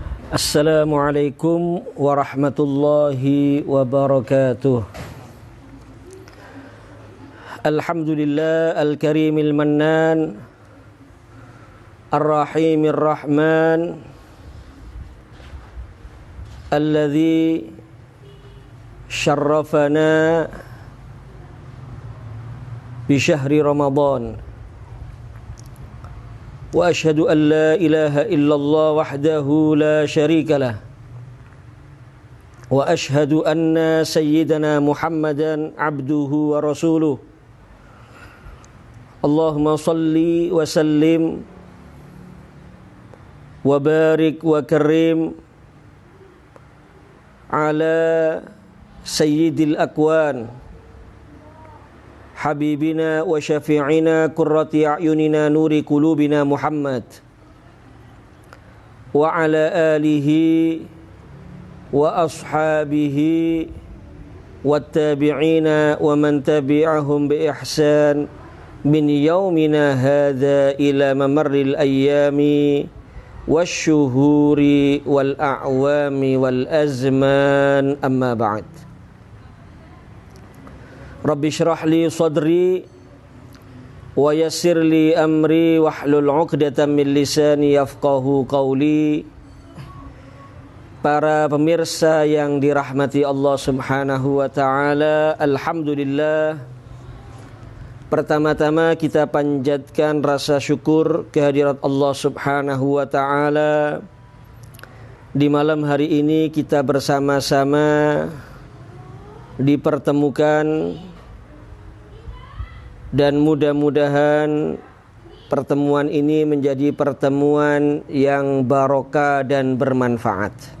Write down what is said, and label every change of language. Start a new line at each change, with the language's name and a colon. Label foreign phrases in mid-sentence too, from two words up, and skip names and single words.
Arabic: السلام عليكم ورحمة الله وبركاته. الحمد لله الكريم المنان الرحيم الرحمن الذي شرفنا بشهر رمضان. وأشهد أن لا إله إلا الله وحده لا شريك له. وأشهد أن سيدنا محمدا عبده ورسوله. اللهم صل وسلم وبارك وكرم على سيد الأكوان حبيبنا وشفيعنا قرة أعيننا نور قلوبنا محمد وعلى آله وأصحابه والتابعين ومن تبعهم بإحسان من يومنا هذا إلى ممر الأيام والشهور والأعوام والأزمان أما بعد. رب اشرح لي صدري ويسر لي أمري واحلل عقدة من لساني يفقهوا قولي.
Indonesian: Para pemirsa yang dirahmati
Arabic: الله سبحانه وتعالى,
Indonesian: alhamdulillah. Pertama-tama kita panjatkan rasa syukur kehadirat
Arabic: الله سبحانه وتعالى.
Indonesian: Di malam hari ini kita bersama-sama dipertemukan, dan mudah-mudahan pertemuan ini menjadi pertemuan yang barokah dan bermanfaat.